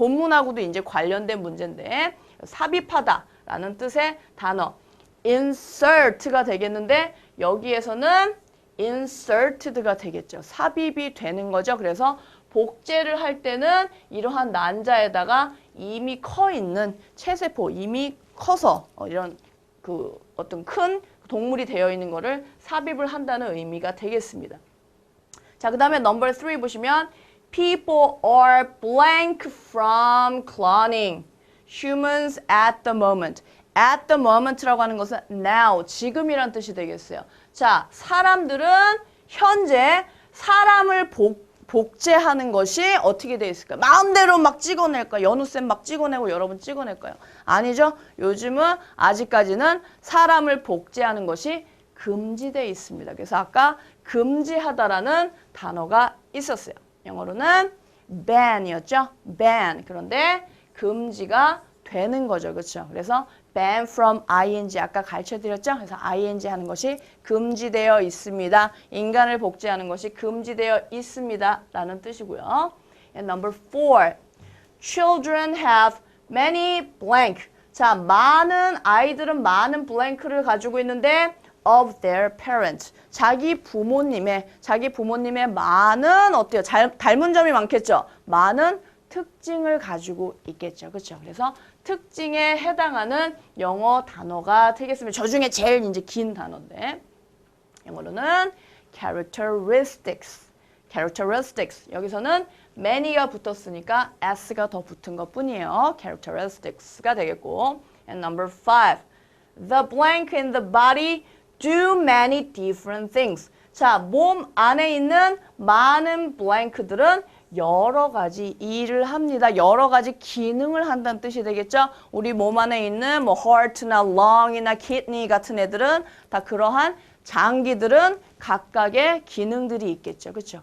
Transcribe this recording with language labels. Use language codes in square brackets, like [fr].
[ko] 본문하고도 이제 관련된 문제인데 삽입하다 라는 뜻의 단어 insert가 되겠는데 여기에서는 inserted가 되겠죠. 삽입이 되는 거죠. 그래서 복제를 할 때는 이러한 난자에다가 이미 커 있는 체세포, 이미 커서 이런 그 어떤 큰 동물이 되어 있는 거를 삽입을 한다는 의미가 되겠습니다. 자, 그 다음에 [en] number 3 [ko] 보시면 [en] people are blank from cloning humans at the moment. at the moment [ko] 라고 하는 것은 now, 지금이란 뜻이 되겠어요. 자, 사람들은 현재 사람을 복제하는 것이 어떻게 돼 있을까요? 마음대로 막 찍어낼까요? 연우쌤 막 찍어내고 여러분 찍어낼까요? 아니죠. 요즘은 아직까지는 사람을 복제하는 것이 금지되어 있습니다. 그래서 아까 금지하다라는 단어가 있었어요. 영어로는 ban이었죠. [en] ban. [ko] 그런데 금지가 되는 거죠. 그렇죠? 그래서 [en] ban from ing [ko] 아까 가르쳐드렸죠? 그래서 ing 하는 것이 금지되어 있습니다. 인간을 복제하는 것이 금지되어 있습니다. 라는 뜻이고요. [en] And number 4. Children have many blank. [ko] 자, 많은 아이들은 많은 blank를 가지고 있는데 [en] of their parents. [ko] 자기 부모님의 많은 어때요? 닮은 점이 많겠죠? 많은 특징을 가지고 있겠죠. 그렇죠? 그래서 특징에 해당하는 영어 단어가 되겠습니다. 저 중에 제일 이제 긴 단어인데 영어로는 characteristics. 여기서는 many가 붙었으니까 s가 더 붙은 것뿐이에요. characteristics가 되겠고. [en] And number 5. The blank in the body do many different things. [ko] 자, 몸 안에 있는 많은 blank들은 여러 가지 일을 합니다. 여러 가지 기능을 한다는 뜻이 되겠죠. 우리 몸 안에 있는 뭐 heart나 lung이나 kidney 같은 애들은 다 그러한 장기들은 각각의 기능들이 있겠죠. 그렇죠?